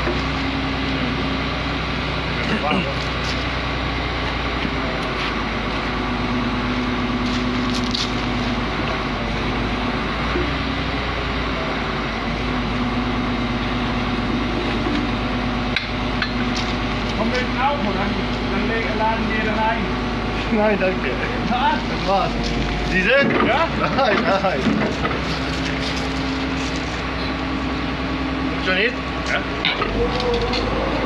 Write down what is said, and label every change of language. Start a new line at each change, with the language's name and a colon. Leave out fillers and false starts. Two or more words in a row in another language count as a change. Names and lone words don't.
Danish: Det er bare godt. Kom med en af på den. Den ligger laden ned ad vejen. Nej,
German: danke. Ja? Was? Diese? Ja? Nein, nein. Schon nicht? Ja.